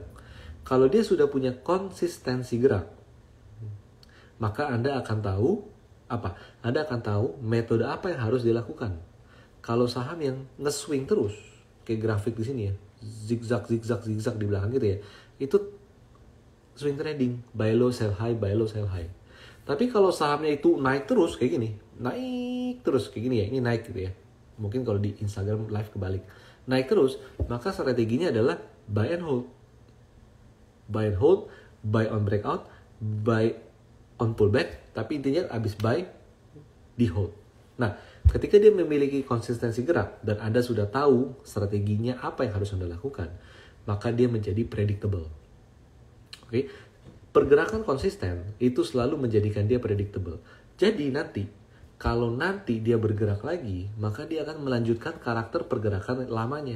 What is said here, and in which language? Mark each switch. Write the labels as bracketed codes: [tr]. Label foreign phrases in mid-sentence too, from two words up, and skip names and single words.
[id] Kalau dia sudah punya konsistensi gerak, maka Anda akan tahu apa? Anda akan tahu metode apa yang harus dilakukan. Kalau saham yang nge-swing terus, kayak grafik di sini ya, zigzag di belakang gitu ya, itu [en] swing trading, buy low sell high, buy low sell high. [id] Tapi kalau sahamnya itu naik terus kayak gini, naik terus kayak gini ya, ini naik gitu ya. Mungkin kalau di Instagram live kebalik, naik terus, maka strateginya adalah [en] buy and hold. Buy and hold, buy on breakout, buy on pullback, [id] tapi intinya abis buy, di hold. Nah, ketika dia memiliki konsistensi gerak dan Anda sudah tahu strateginya apa yang harus Anda lakukan, maka dia menjadi predictable. Oke, pergerakan konsisten itu selalu menjadikan dia predictable. Jadi nanti, kalau nanti dia bergerak lagi, maka dia akan melanjutkan karakter pergerakan lamanya.